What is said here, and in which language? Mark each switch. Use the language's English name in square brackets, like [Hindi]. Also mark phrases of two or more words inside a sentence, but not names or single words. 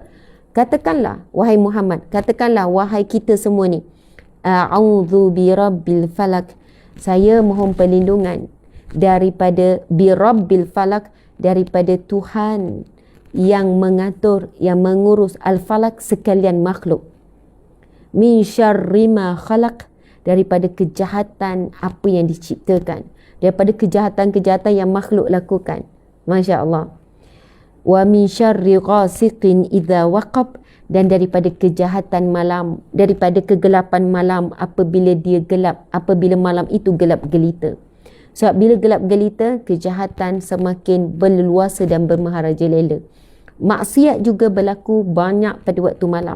[Malay] Katakanlah, wahai Muhammad. Katakanlah, wahai kita semua ni. [Arabic] A'udzu birabbil falaq. [Malay] Saya mohon perlindungan daripada [Arabic] birabbil falaq, [Malay] daripada Tuhan yang mengatur, yang mengurus al-falaq, sekalian makhluk. [Arabic] Min syarri ma khalaq, [Malay] daripada kejahatan apa yang diciptakan, daripada kejahatan-kejahatan yang makhluk lakukan. [Arabic] Masya Allah. Wa min syarri ghasiqin idza waqab, [Malay] dan daripada kejahatan malam, daripada kegelapan malam apabila dia gelap, apabila malam itu gelap gelita. Sebab bila gelap gelita, kejahatan semakin berleluasa dan bermaharajalela. Maksiat juga berlaku banyak pada waktu malam.